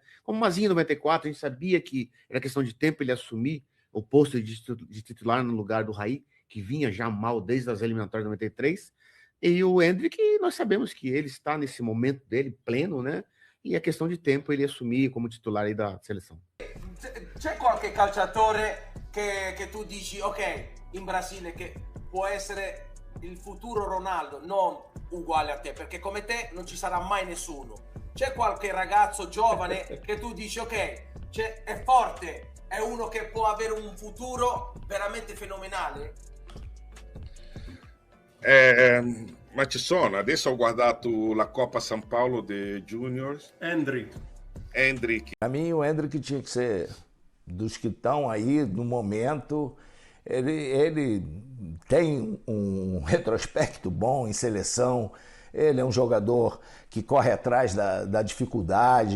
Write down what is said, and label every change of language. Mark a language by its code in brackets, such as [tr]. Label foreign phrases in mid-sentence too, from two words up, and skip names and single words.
[pt] Como o Mazinho em 94, a gente sabia que era questão de tempo ele assumir o posto de titular no lugar do Raí, que vinha já mal desde as eliminatórias de 93. E o Hendrick, nós sabemos que ele está nesse momento dele, pleno, né? E é questão de tempo ele assumir como titular aí da seleção. [it] C'è qualche calciatore che tu dici, ok, in Brasile che può essere il futuro Ronaldo, non uguale a te, perché come te non ci sarà mai nessuno. C'è qualche ragazzo giovane che tu dici, ok, è forte, è uno che può avere un futuro veramente fenomenale? Ma ci sono, adesso ho guardato la Coppa São Paulo dei Juniors. [pt] Hendrick. Para mim, o Hendrick tinha que ser dos que estão aí no momento. Ele tem um retrospecto bom em seleção. Ele é um jogador que corre atrás da dificuldade.